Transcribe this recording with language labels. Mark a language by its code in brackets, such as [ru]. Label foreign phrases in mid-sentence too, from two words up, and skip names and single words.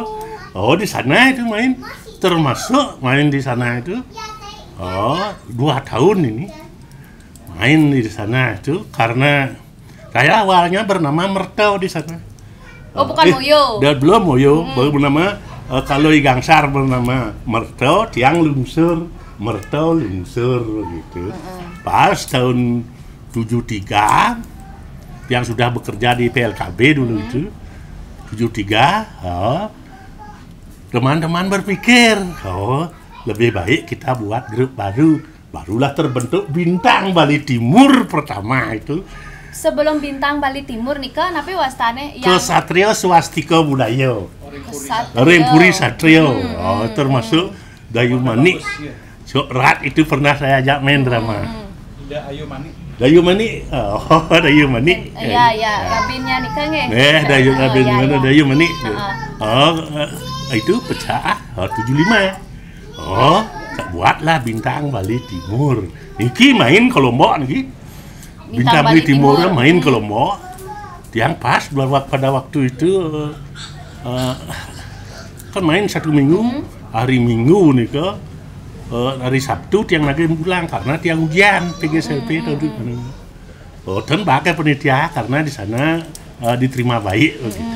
[id] Di sana itu termasuk main di sana itu. 2 tahun ini main di sana itu karena saya awalnya bernama Merto di sana. Bukan Moyo. Belum Moyo, baru bernama kalau I Gangsar bernama Merto, [ban] tiang lungsur, [id] Merto lungsur gitu. Pas tahun 73 yang sudah bekerja di PLKB dulu itu 73, teman-teman berpikir, lebih baik kita buat grup barulah terbentuk Bintang Bali Timur pertama itu. Sebelum Bintang Bali Timur nih kan, tapi wastane yang Kesatrio Swastika Budaya. Kesatrio. Rempuri Satrio. Termasuk Dayu Manik. Rat itu pernah saya ajak main drama. Dayu Manik. Dayu Manik. Iya, Rabinnya nih kan Dayu Manik. Itu pecah 75. Buatlah Bintang Bali Timur. Niki main ke Lombok niki. Bintang Bali Timur main ke Lombok. Yang pas pada waktu itu kan main 1 minggu. Hari Minggu nih hari Sabtu tiang lagi pulang karena tiang ujian PGSLP tadi. Dan pakai penitia karena di sana diterima baik begitu.